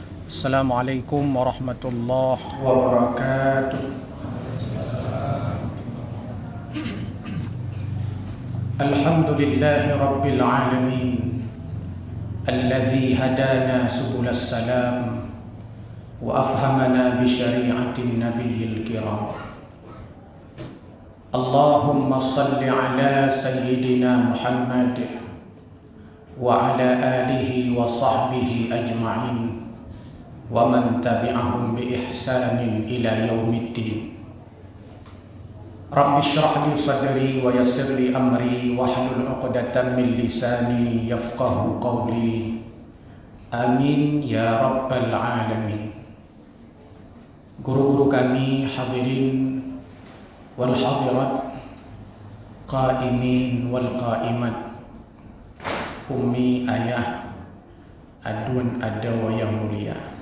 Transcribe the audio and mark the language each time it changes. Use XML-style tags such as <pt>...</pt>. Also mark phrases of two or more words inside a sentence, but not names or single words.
<ar>السلام عليكم ورحمة الله وبركاته. الحمد لله رب العالمين الذي هدانا سبل السلام وأفهمنا بشريعة النبي الكرام. اللهم صل على سيدنا محمد وعلى آله وصحبه أجمعين ومن تبعهم بإحسان إلى يوم الدين. رب اشرح لي صدري ويسر لي أمري واحلل عقدة من لساني يفقهوا قولي. آمين يا رب العالمين.</ar> <ms>Guru-guru kami,</ms> <ar>الحاضرين والحاضرات, القائمين والقائمات,</ar> <ms>ummi, ayah, adun adawa yang mulia.</ms>